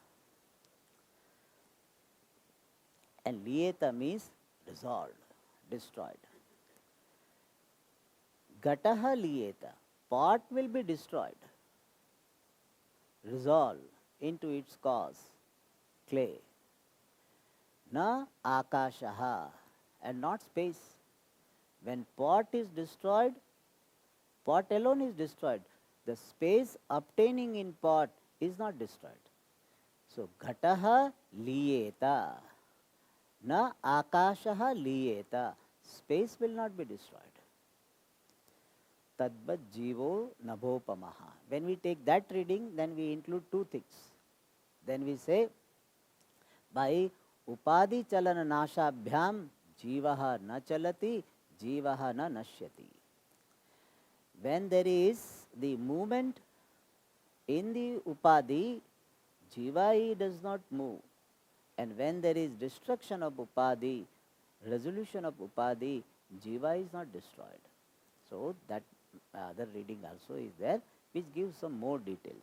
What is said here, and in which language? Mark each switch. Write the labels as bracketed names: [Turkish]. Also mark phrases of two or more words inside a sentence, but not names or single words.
[English] And liyeta means dissolved, destroyed. [Sanskrit] घटः लीयते. [English] Pot will be destroyed, resolved into its cause, clay. [Sanskrit] न आकाशः, [English] and not space. When pot is destroyed, pot alone is destroyed. The space obtaining in pot is not destroyed. So, [Sanskrit] घटः लीयते. न आकाशः लीयते. [English] Space will not be destroyed. [Sanskrit] तद्वत् जीवो नभोपमः. [English] When we take that reading, then we include two things. Then we say, by [Sanskrit] उपाधि चलन नाशाभ्याम् जीवः न चलति, जीवः न नश्यति. [English] When there is the movement in the upadhi, jiva does not move. And when there is destruction of upadhi, resolution of upadhi, jiva is not destroyed. So that other reading also is there, which gives some more details.